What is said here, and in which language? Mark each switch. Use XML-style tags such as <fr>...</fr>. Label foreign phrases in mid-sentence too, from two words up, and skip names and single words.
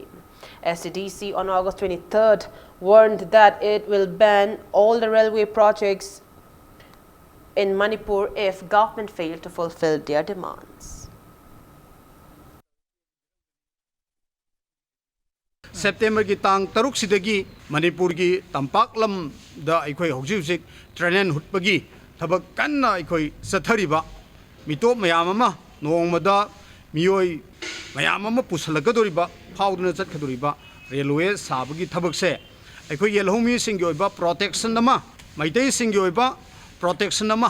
<en>STDC on August 23rd warned that it will ban all the railway projects in Manipur if government failed to fulfill their demands.</en> <mni>September ki tang taruk sidagi Manipur ki tampaklam da aikoi hojik trainen hutpagi thabak kanna aikoi sathariba mitop mayam ama nongmada miyoi mayam ama pusalakadoriba fauduna chatkadoriba railway sabagi thabak se aikoi yelhomi singgi oiba protection ama maitei singgi oiba protection ama</mni>